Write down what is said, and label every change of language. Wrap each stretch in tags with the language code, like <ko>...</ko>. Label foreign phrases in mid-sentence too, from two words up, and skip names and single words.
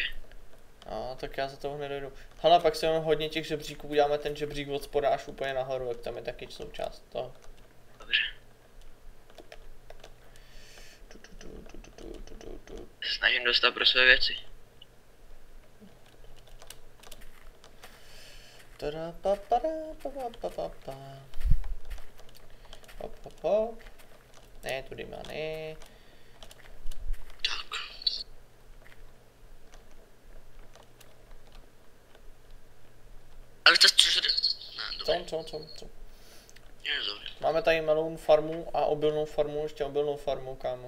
<cs>No, tak já za toho hned dojdu. Hele, pak se máme hodně těch žebříků, uděláme ten žebřík od spoda až úplně nahoru, jak tam je taky součást toho. Dobře. Snažím dostat pro své věci. Tada pa pa pa pa pa. Hop hop hop. Ne, tudy má ne. Tak. Ale to cože? Ne, dobré. Co? Je, dobré. Máme tady malou farmu a obilnou farmu, ještě obilnou farmu, kámo.</cs>